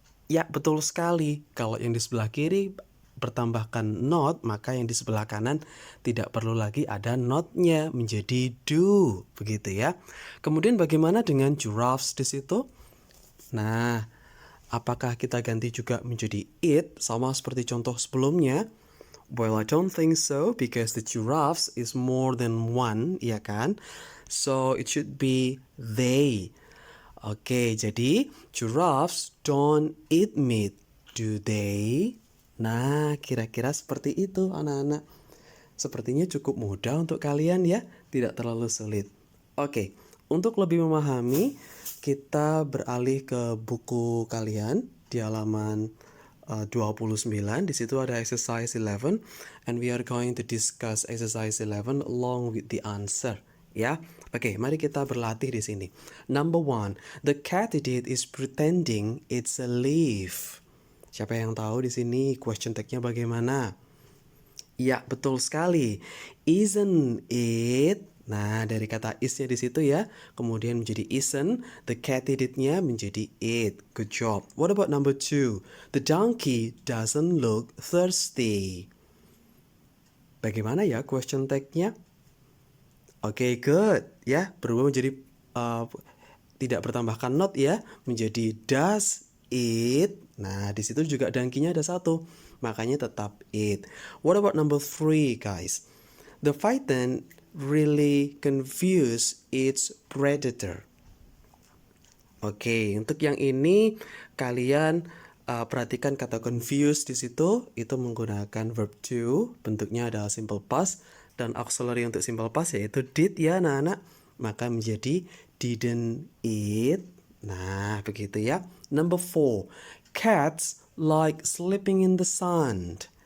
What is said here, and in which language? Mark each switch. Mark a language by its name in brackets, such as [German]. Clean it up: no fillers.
[Indonesian] Ya, betul sekali. Kalau yang di sebelah kiri bertambahkan not, maka yang di sebelah kanan tidak perlu lagi ada not-nya menjadi do, begitu ya. Kemudian bagaimana dengan giraffes di situ? Nah, apakah kita ganti juga menjadi it sama seperti contoh sebelumnya? [English] Well, I don't think so because the giraffes is more than one, [Indonesian] ya kan? [English] So it should be they. Oke, jadi giraffes don't eat meat, do they? [Indonesian] Nah, kira-kira seperti itu anak-anak. Sepertinya cukup mudah untuk kalian ya, tidak terlalu sulit. Oke, untuk lebih memahami, kita beralih ke buku kalian di halaman 29. Di situ ada [English] exercise 11 and we are going to discuss exercise 11 along with the answer. [Indonesian] Ya, oke, mari kita berlatih di sini. [English] Number 1, the katydid is pretending it's a leaf. [Indonesian] Siapa yang tahu di sini question tag-nya bagaimana? Ya, betul sekali. [English] Isn't it? [Indonesian] Nah, dari kata is-nya di situ ya, kemudian menjadi isn't, the katydid-nya menjadi it. [English] Good job. What about number 2? The donkey doesn't look thirsty. [Indonesian] Bagaimana ya question tag-nya? Oke, good. Ya, berubah menjadi tidak bertambahkan not ya, menjadi does it. Nah, di situ juga donkey-nya ada satu, makanya tetap it. [English] What about number 3, guys? The python really confused its predator. [Indonesian] Oke, untuk yang ini kalian perhatikan kata confused di situ, itu menggunakan verb to, bentuknya adalah simple past, dan auxiliary untuk simple past yaitu did ya anak-anak, maka menjadi didn't eat. Nah, begitu ya. [English] Number 4, cats like sleeping in the sun.